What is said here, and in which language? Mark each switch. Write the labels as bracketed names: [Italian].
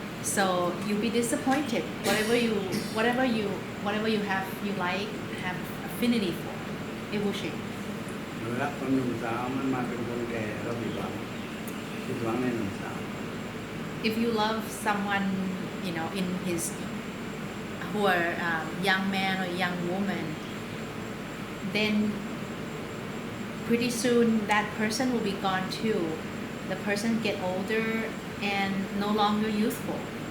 [English] So you'll be disappointed. Whatever you have affinity for, it will change. [Thai] รักคนหนุ่มสาวมันมาเป็นคนแก่เราผิดหวังในหนุ่มสาว [English] If you love someone, in his who are young man or young woman, then pretty soon that person will be gone too. The person get older and no longer youthful.